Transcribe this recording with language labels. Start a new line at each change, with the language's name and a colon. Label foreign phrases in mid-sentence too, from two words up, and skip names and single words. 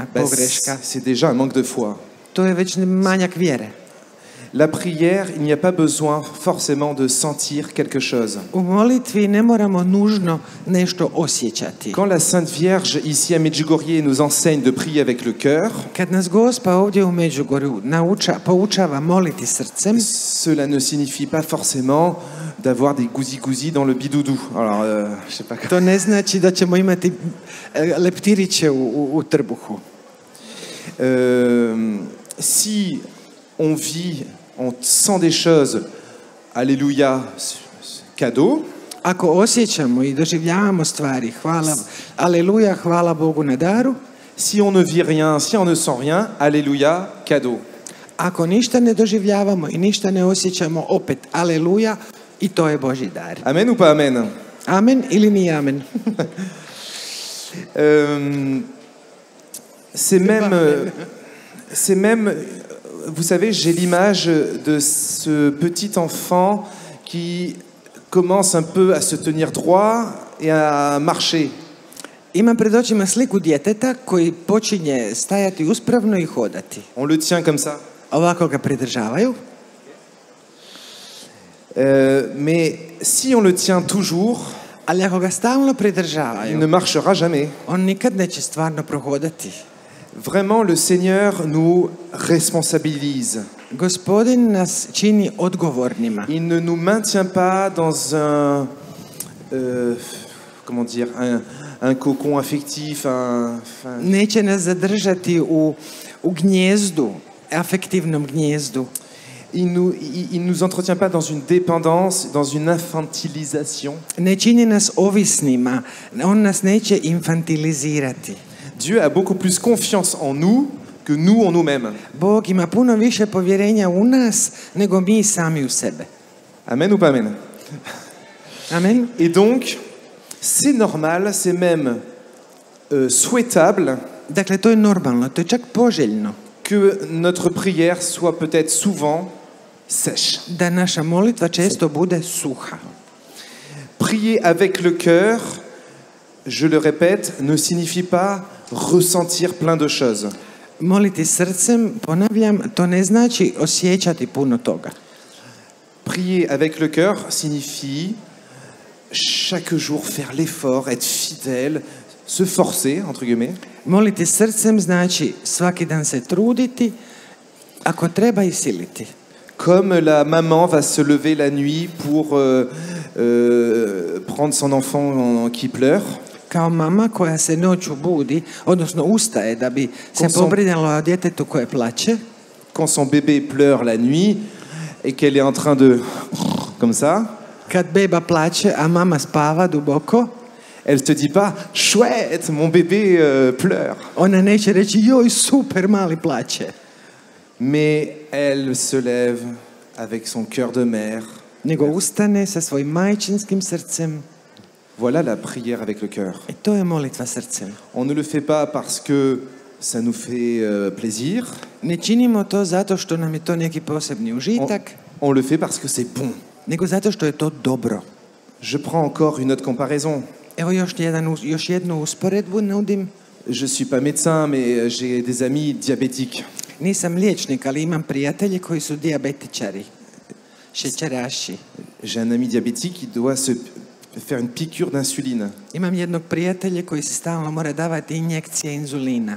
French: Ben,
Croatian: pogreška.
French: c'est déjà un manque de foi.
Croatian: To je već manjak vjere.
French: La prière, il n'y a pas besoin forcément de sentir quelque chose.
Croatian: U molitvi ne moramo nužno nešto osjećati.
French: Quand la Sainte Vierge, ici à Medjugorje, nous enseigne de prier avec le cœur,
Croatian: Kad nas Gospa ovdje u Međugorju poučava moliti srcem,
French: cela ne signifie pas forcément d'avoir des gousi-gousi dans le bidoudou. Alors, je sais pas.
Croatian: to ne znači da ćemo imati leptiriće u trbuhu.
French: Si on vit, on sent des choses, alléluia, cadeau.
Croatian: Ako osjećamo i doživljavamo stvari, aleluja, hvala Bogu na daru.
French: Si on ne vit rien, si on ne sent rien, alléluia, cadeau.
Croatian: Ako ništa ne doživljavamo i ništa ne osjećamo, opet aleluja, i to je Božji dar.
French: Amen ou pas amen?
Croatian: Amen ili nije amen?
French: C'est même, vous savez, j'ai l'image de ce petit enfant qui commence un peu à se tenir droit et à marcher.
Croatian: Imam pred očima sliku djeteta koji počinje stajati uspravno i hodati.
French: On le tient comme ça.
Croatian: Ovako ga pridržavaju.
French: Mais si on le tient toujours,
Croatian: Ali ako ga stalno
French: il
Croatian: pridržavaju,
French: ne marchera jamais.
Croatian: on nikad neće stvarno prohodati.
French: Vraiment, le Seigneur nous responsabilise.
Croatian: Gospodin nas čini odgovornima.
French: Il ne nous maintient pas dans comment dire, un cocon affectif,
Croatian: Neće nas zadržati u gnjezdu, afektivnom gnjezdu.
French: Il nous entretient pas dans une dépendance, dans une infantilisation.
Croatian: Ne čini nas ovisnima, on nas neće infantilizirati.
French: Dieu a beaucoup plus confiance en nous que nous en nous-mêmes.
Croatian: Bog ima puno više povjerenja u nas nego mi sami u sebe.
French: Amen ou pas amen? Amen. Et donc, c'est normal, c'est même souhaitable
Croatian: Dakle, to je normalno, to je čak poželjno
French: que notre prière soit peut-être souvent sèche.
Croatian: da naša molitva često bude suha.
French: Prier avec le cœur, je le répète, ne signifie pas ressentir plein de choses.
Croatian: Moliti srcem, ponavljam, to ne znači osjećati puno toga.
French: Prier avec le cœur signifie chaque jour faire l'effort, être fidèle, se forcer, entre guillemets,
Croatian: Moliti srcem znači svaki dan se truditi, ako treba i siliti.
French: comme la maman va se lever la nuit pour prendre son enfant qui pleure.
Croatian: Kao mama koja se noću budi, odnosno ustaje da bi se Kom sam- pobrinula o djetetu koje plače,
French: Quand son bébé pleure la nuit et qu'elle est en train de... comme ça,
Croatian: kad beba plače, a mama spava duboko,
French: elle te dit pas « Chouette, mon bébé pleure ».
Croatian: ona neće reći joj super mali plače,
French: Mais elle se lève avec son cœur de mère.
Croatian: nego ustane sa svojim majčinskim srcem
French: Voilà la prière avec le cœur.
Croatian: i to je molitva srcem.
French: On ne le fait pas parce que ça nous fait plaisir.
Croatian: Ne činimo to zato što nam je to neki posebni užitak,
French: On le fait parce que c'est bon.
Croatian: nego zato što je to dobro.
French: Je prends encore une autre comparaison.
Croatian: Evo još jednu usporedbu nudim.
French: Je suis pas médecin, mais j'ai des amis diabétiques.
Croatian: Nisam liječnik, ali imam prijatelje koji su dijabetičari, šećeraši.
French: J'ai un ami diabétique qui doit se faire une piqûre d'insuline.
Croatian: Imam jednog prijatelja koji se stalno mora davati injekcije inzulina.